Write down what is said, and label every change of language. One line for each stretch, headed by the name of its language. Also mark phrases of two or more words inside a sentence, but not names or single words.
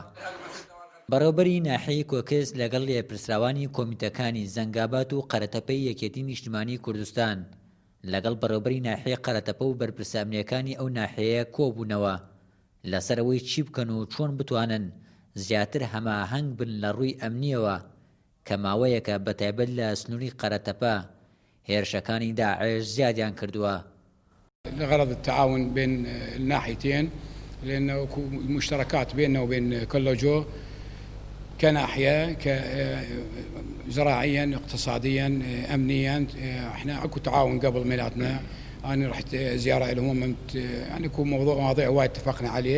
Central Kurdish: بەڕێوەبەری ناحیەی کۆکس لەگەڵ لێپرسراوانی کۆمیتەکانی زەنگابات و قەرەتەپەی یەکێتی نیشتیمانی کوردستان لەگەڵ بەڕێوەبەری ناحیەی قەرەتەپە و بەرپرسە ئەمنیەکانی ئەو ناحیەیە کۆبوونەوە لەسەرەوەی چی بکەن و چۆن بتوانن زیاتر هەماهەنگ بن لە ڕووی ئەمنیەوە کە ماوەیەکە بەتایبەت لە سنووری قەرەتەپە هێرشەکانی داعش زیادیان کردووە.
Arabic: لغرض التعاون بين الناحيتين لأنه مشتركات بيننا وبين كولوجو كناحية زراعيا اقتصاديا أمنيا. احنا اكو تعاون قبل ميلادنا. أنا رحت زيارة لهم يعني يكون مواضيع وايد اتفقنا عليه.